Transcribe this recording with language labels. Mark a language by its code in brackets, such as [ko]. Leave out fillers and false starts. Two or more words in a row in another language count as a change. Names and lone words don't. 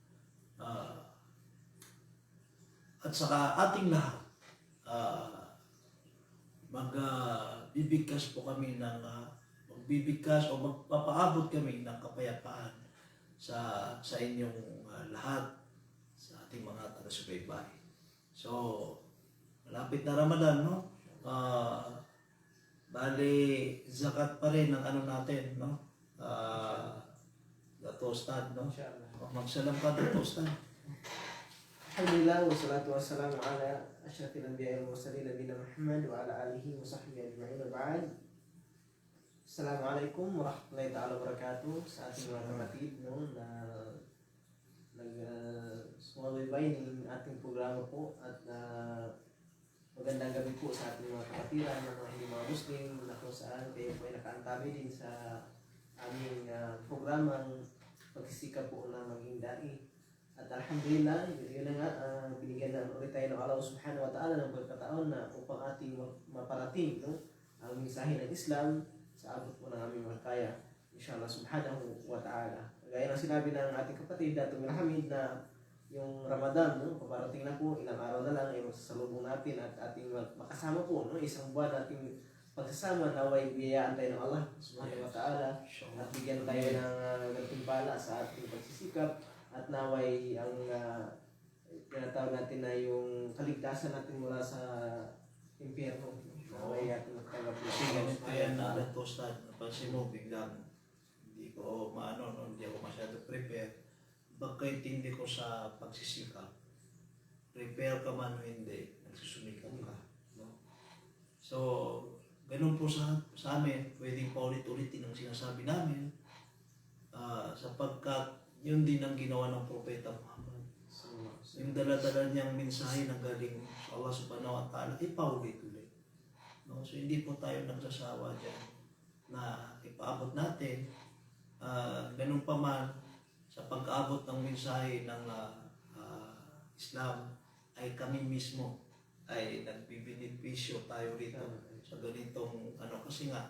[tl] At saka ating lahat, magbibigkas po kami ng magbibigkas o magpapaabot kami ng kapayapaan sa inyong lahat, sa ating mga taga-subaybay. So, malapit na Ramadan, no? Bali, zakat pa rin ang ano natin, no? Dato Ustad, no? Magsalam ka, Dato Ustad. [ar] الحمد لله والصلاة والسلام على أشرف الأنبياء والمرسلين نبينا محمد وعلى آله وصحبه أجمعين وبعد. السلام عليكم ورحمة الله تعالى وبركاته. [tl] Sa ating mga kapatid na sumabay ng ating programa po at magandang gabi po sa ating mga kapatiran ng mga hindi mga Muslim na kung saan kayo po ay nakaantabi din sa aming programang pagsisikap po na maging dai. At alhamdulillah, yun na nga, binigyan na ulit tayo ng [ar] الله سبحانه وتعالى [tl] ng pagkataon na upang ating maparating ang mensahe ng Islam sa abot po ng aming makakaya, [ar] إن شاء الله سبحانه وتعالى. [tl] Gaya ng sinabi ng ating kapatid Dato' Hamid na yung Ramadan, paparating na po, ilang araw na lang ay masasalubong natin at ating makasama po, isang buwan nating pagsasama, naway biyayaan tayo ng [ar] الله سبحانه وتعالى [tl] at bigyan tayo ng gantimpala sa ating pagsisikap. At naway ang tinatawag natin na yung kaligtasan natin mula sa impyerno. Naway ating magtanggap na. Kasi ganito yan na nagtostad. Napansin mo, biglang hindi ko hindi ako masyado prepare. Pagkaintindi ko sa pagsisikap, prepare ka man o hindi, nagsusumikap ka. No? So, ganun po sa amin, pwedeng paulit-ulitin ang sinasabi namin sapagkat yun din ang ginawa ng Propeta Muhammad. Yung dala-dala niyang mensahe na galing sa [ar] الله سبحانه وتعالى, [tl] ipaulit-ulit. No? So hindi po tayo nagsasawa dyan na ipaabot natin. Ganun pa man, sa pag-aabot ng mensahe ng Islam, ay kami mismo ay nagbibinipisyo tayo rito sa ganitong kasi nga,